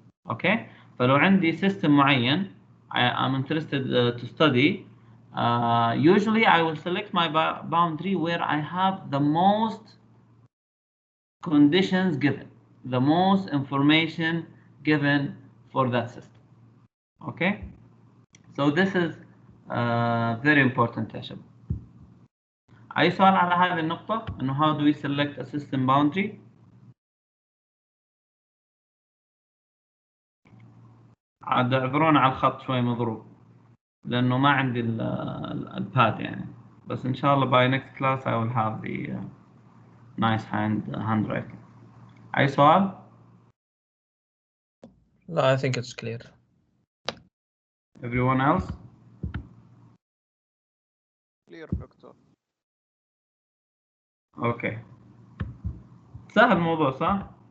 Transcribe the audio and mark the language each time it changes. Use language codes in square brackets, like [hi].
[en] Okay, [ar] فلو عندي [en] system معين I'm interested to study, usually I will select my boundary where I have the most conditions given, the most information given for that system. Okay, so this is very important [ar] يا شباب. أي سؤال على هذه النقطة إنه [en] how do we select a system boundary؟ [ar] عاد اعذرونا على الخط شوي مضروب لأنه ما عندي الباد يعني، بس إن شاء الله [en] by next class I will have the nice handwriting. [ar] أي سؤال؟ [en] لا I think it's clear. Everyone else? Clear, Doctor. [ar] Okay. سهل الموضوع صح؟